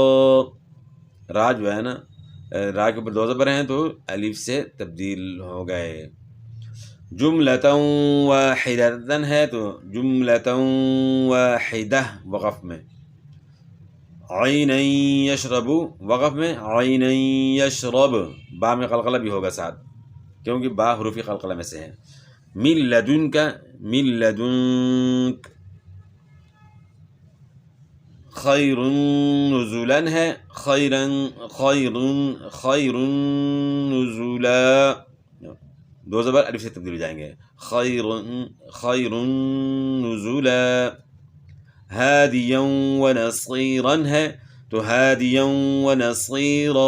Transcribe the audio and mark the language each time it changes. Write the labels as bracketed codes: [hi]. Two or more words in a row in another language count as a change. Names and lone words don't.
[ur] را جو ہے نا را کے اوپر دو زبر ہیں تو الف سے تبدیل ہو گئے. [ar] جملۃ واحدۃ [ur] ہے تو [ar] جملۃ واحدہ [ur] وقف میں. [ar] عینا یشرب، [ur] وقف میں [ar] عینا یشرب، [ur] با میں قلقلہ بھی ہوگا ساتھ کیونکہ با حروف قلقلہ میں سے ہے. [ar] من لدنک، من لدنک. خیر نزولا [ur] ہے خیرا، [ar] خیر نزولا، [ur] دو زبر الف سے تبدیل ہو جائیں گے. [ar] خیر نزولا. ہادیا ونصیرا [ur] ہے تو [ar] ہادیا ونصیرا.